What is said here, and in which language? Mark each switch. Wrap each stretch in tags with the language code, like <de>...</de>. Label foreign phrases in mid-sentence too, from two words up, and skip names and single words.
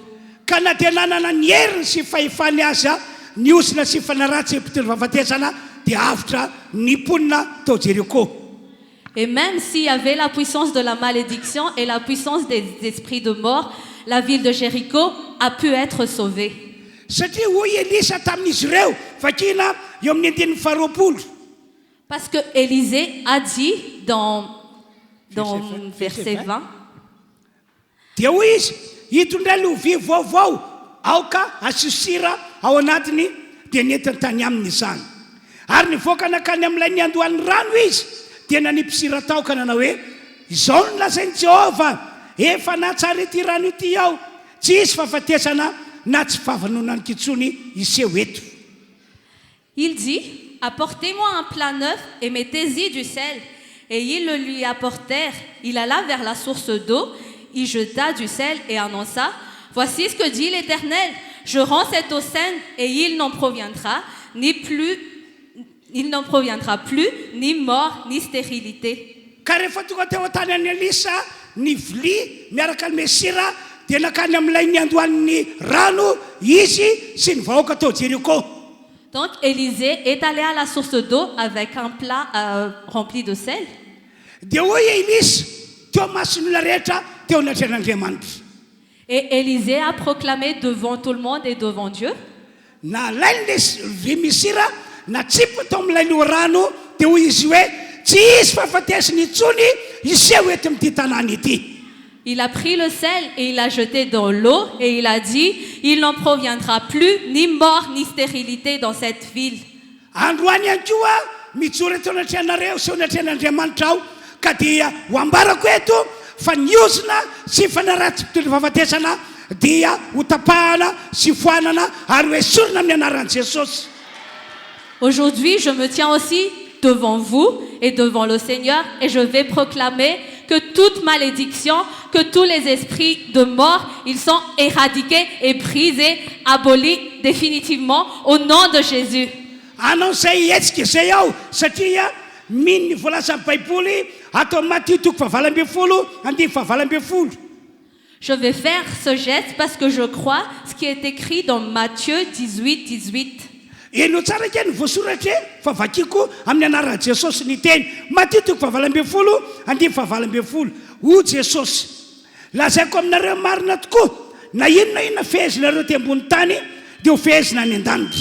<mg>Ka na dia nanana ny heriny sy fahefany azy ny osina sy fanaratsy mpitondra fahafatesana dia avitra niponina tao Jéricho.</mg> <fr>Et même s'il y avait la puissance de la malédiction et la puissance des esprits de mort, la ville de Jéricho a pu être sauvée.</fr> <mg>Satria hoy Elisa tamin'izy ireo vakina eo amin'ny andininy faharoapolo.</mg> <fr>Parce que Élisée a dit dans verset 20,</fr> <mg>dia hoy izy hitondra lovia vaovao aoka asisira ao anatiny dia nentiny tany aminy izany. Ary nivoaka nakany amin'ilay ny andohan'ny rano izy dia nanipisira tao ka nanao hoe izao no lazain'i Jehova efa natsara ity rano ity ao tsy isy fahafatesana na tsy fahavanona ny kitsony iseho eto.</mg> <fr>il dit, apportez-moi un plat neuf et mettez-y du sel. Et ils le lui apportèrent. Il alla vers la source d'eau, il jeta du sel et annonça, voici ce que dit l'Éternel, je rends cette eau saine et il n'en proviendra plus ni mort ni stérilité.</fr> <mg>Ka rehefa tonga teo an-tany an'i Elisa ny vilia miaraka ny mesira dia nakany amin'ilay ny andohan'ny rano izy sy ny vahoaka tao Jéricho.</mg> <fr>Donc Élisée est allé à la source d'eau avec un plat rempli de sel.</fr> <mg>Dia hoy Elisa teo mason'olona rehetra teo anatrehan'Andriamanitra.</mg> <fr>Et Élisée a proclamé devant tout le monde et devant Dieu.</fr> <mg>Na lainy le misira na tsipo tao amin'ilay loharano dia hoy izy hoe tsy isy fahafatesany intsony iseho eto amin'ity tanàna ity.</mg> <fr>Il a pris le sel et il l'a jeté dans l'eau et il a dit, il n'en proviendra plus ni mort ni stérilité dans cette ville.</fr> <mg>Androany ihany koa mijoro eto anatrehanareo sy anatrehan'Andriamanitra ao ka dia ho ambarako eto fa niozina sy fanaratsy mpitondra fahafatesana dia ho tapahana sy foanana ary hoesorina amin'ny anaran'i Jesosy.</mg> <fr>Aujourd'hui, je me tiens aussi devant vous et devant le Seigneur et je vais proclamer que toute malédiction, que tous les esprits de mort, ils sont éradiqués et brisés, abolis définitivement au nom de Jésus.</fr> <mg>Anao izay hetsika izay ao satria mino ny voalazan'ny Baiboly atao Matthieu 7:20.</mg> <fr>Je vais faire ce geste parce que je crois ce qui est écrit dans Matthieu 18:18.</fr> <mg>Eno tsara ke ny voasoratra fa vakiko amin'ny anaran'i Jesosy ny teny Matthieu 7:20. O Jesosy, lazaiko aminareo marina tokoa na inona fehezinareo ty ambony tany dia ho fehezina any an-danitra.</mg>